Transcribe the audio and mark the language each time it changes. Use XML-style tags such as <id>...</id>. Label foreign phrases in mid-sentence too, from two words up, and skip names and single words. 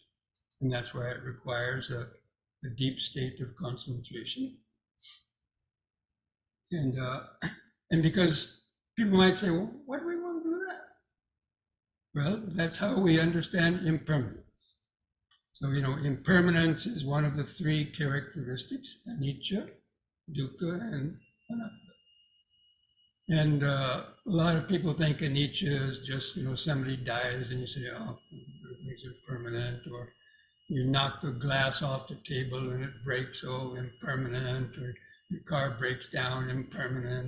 <en>And that's why it requires a deep state of concentration. And because people might say, well, why do we want to do that? Well, that's how we understand impermanence. So, impermanence is one of the 3 characteristics, anicca, dukkha, and anatta. And a lot of people think anicca is just, somebody dies and you say, oh, things are permanent, or you knock the glass off the table and it breaks, oh, impermanent, or your car breaks down, impermanent.</en>